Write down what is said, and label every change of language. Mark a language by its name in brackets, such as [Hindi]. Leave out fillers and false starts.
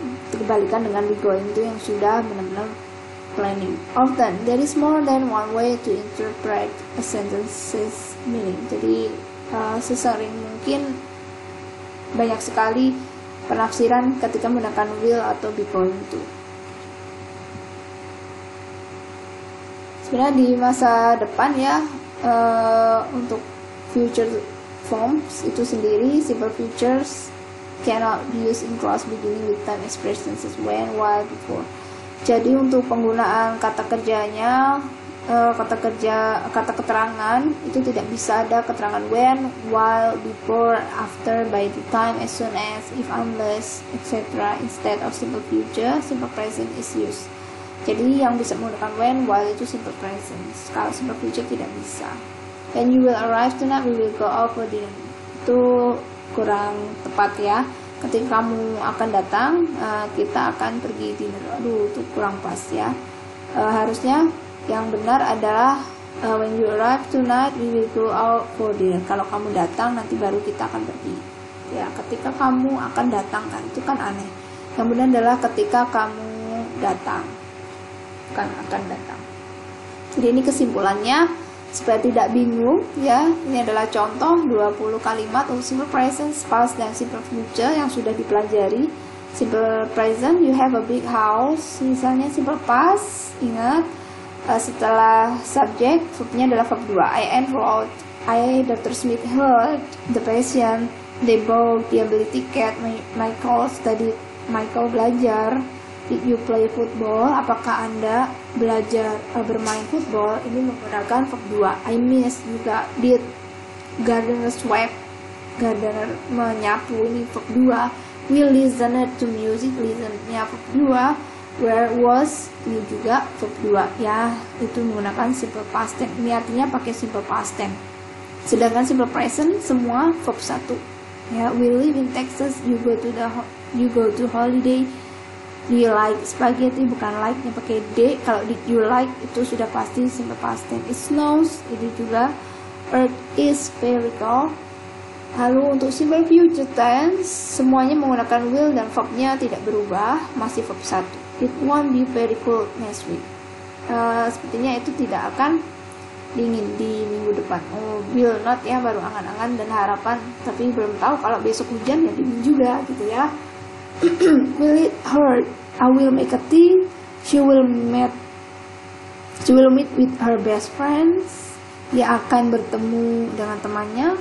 [Indonesian] Kebalikan dengan [English] we going to [Indonesian] yang sudah benar-benar planning. [English] Often there is more than one way to interpret a sentence's meaning. [Indonesian] Jadi sesering mungkin banyak sekali penafsiran ketika menggunakan will atau be going to. Sebenarnya di masa depan ya, untuk future forms itu sendiri, [English] simple futures cannot be used in clause beginning with time expressions as when, while, before. [Indonesian] Jadi untuk penggunaan kata kerjanya, kata keterangan itu tidak bisa ada keterangan when, while, before, after, by the time, as soon as, if, unless, etc. [English] Instead of simple future, simple present is used. [Indonesian] Jadi yang bisa menggunakan when, while itu simple present. Kalau simple future tidak bisa. [English] When you will arrive tonight, we will go out for dinner. [Indonesian] Itu kurang tepat ya. Ketika kamu akan datang, kita akan pergi dinner. Aduh, itu kurang pas ya. Harusnya yang benar adalah [English] when you arrive tonight, we will go out for dinner. [Indonesian] Kalau kamu datang, nanti baru kita akan pergi. Ya, ketika kamu akan datang kan, itu kan aneh. Yang benar adalah ketika kamu datang, kan akan datang. Jadi ini kesimpulannya. Supaya tidak bingung ya, ini adalah contoh 20 kalimat untuk simple present, past, dan simple future yang sudah dipelajari. [English] Simple present, you have a big house. [Indonesian] Misalnya simple past, ingat setelah subject, verbnya adalah verb 2. [English] I enrolled, Dr. Smith heard the patient, they bought, [Indonesian] dia beli tiket, [English] Michael studied, [Indonesian] Michael belajar. [English] Did you play football? [Indonesian] Apakah Anda belajar bermain football? Ini menggunakan [English] verb 2. I miss [Indonesian] juga. [English] Did gardener sweep? Gardener [Indonesian] menyapu, [English] ini verb 2. We listened to music, listen-nya verb 2. Where was, [Indonesian] ini juga verb 2 ya, itu menggunakan simple past tense. Ini artinya pakai simple past tense. Sedangkan simple present semua verb 1. [English] Ya, we live in Texas, you go to holiday. Do you like spaghetti, [Indonesian] bukan like-nya pakai D. Kalau [English] you like [Indonesian] itu sudah pasti simple past tense. [English] It snows, [Indonesian] itu juga. [English] Earth is spherical. [Indonesian] Lalu untuk simple future tense semuanya menggunakan will dan verb-nya tidak berubah, masih verb 1. [English] It won't be very cold next week. [Indonesian] Sepertinya itu tidak akan dingin di minggu depan. Will not ya, baru angan-angan dan harapan, tapi belum tahu kalau besok hujan ya dingin juga gitu ya. [English] Will it hurt? I will make a tea. She will meet with her best friends. [Indonesian] Dia akan bertemu dengan temannya.